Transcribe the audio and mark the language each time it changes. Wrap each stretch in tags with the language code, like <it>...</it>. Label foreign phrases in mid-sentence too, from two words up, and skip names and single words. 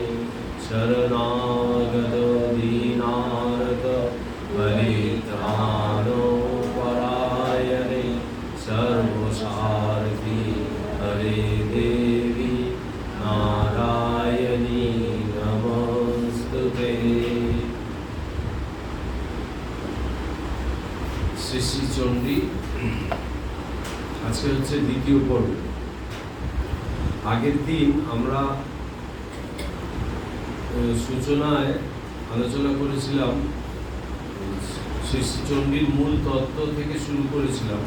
<sa>शरणागत दीनार्त परित्राणपरायणे सर्वसारथि हरे देवी नारायणी नमस्तुते।</sa> <bn>শ্রী শ্রী চণ্ডী আজকে হচ্ছে দ্বিতীয় পর্ব। আগের দিন আমরা সূচনায় আলোচনা করেছিলাম শ্রী শ্রী চণ্ডীর মূল তত্ত্ব থেকে শুরু করেছিলাম।</bn>